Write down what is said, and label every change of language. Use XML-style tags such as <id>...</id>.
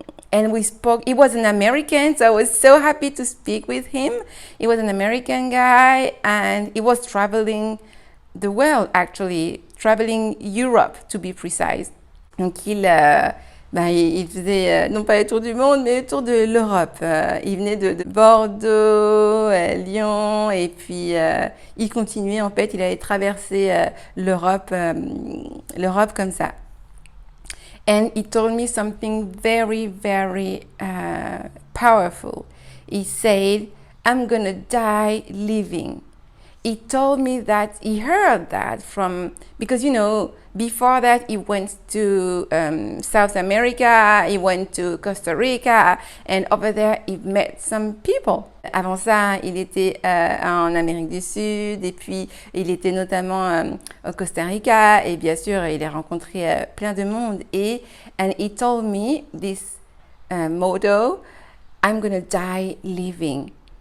<en>And we spoke, he was an American, so I was so happy to speak with him. He was an American guy and he was traveling the world, actually, traveling Europe to be precise.</en> <fr>Donc il faisait non pas le tour du monde, mais le tour de l'Europe. Il venait de Bordeaux, Lyon, et puis il continuait en fait, il allait traverser l'Europe comme ça.</fr> <en>And he told me something very, very powerful. He said, I'm gonna die living. He told me that he heard that because, before that he went to South America, he went to Costa Rica, and over there he met some people.</en> <fr>Avant ça, il était en Amérique du Sud, et puis il était notamment au Costa Rica, et bien sûr, il a rencontré plein de monde.</fr> <en>And he told me this motto, I'm gonna die living.</en>